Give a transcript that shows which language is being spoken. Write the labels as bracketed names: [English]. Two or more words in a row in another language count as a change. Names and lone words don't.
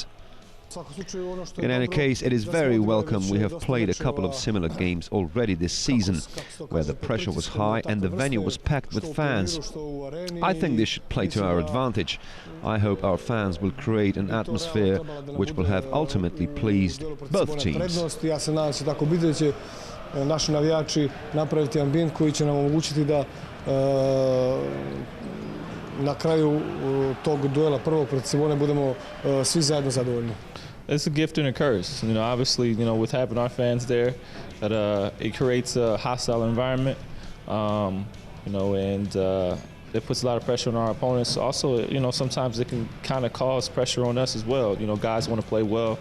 [English] In any case, it is very welcome. We have played a couple of similar games already this season, where the pressure was high and the venue was packed with fans. I think this should play to our advantage. I hope our fans will create an atmosphere which will have ultimately pleased both teams. [Croatian] Naši navijači napraviti ambijent koji će nam omogućiti da na kraju tog duela prvog protiv Cibone budemo svi zajedno zadovoljni. [English] It's a gift and a curse. Obviously, with having our fans there, that it creates a hostile environment, and it puts a lot of pressure on our opponents. Also, sometimes it can kind of cause pressure on us as well. Guys want to play well.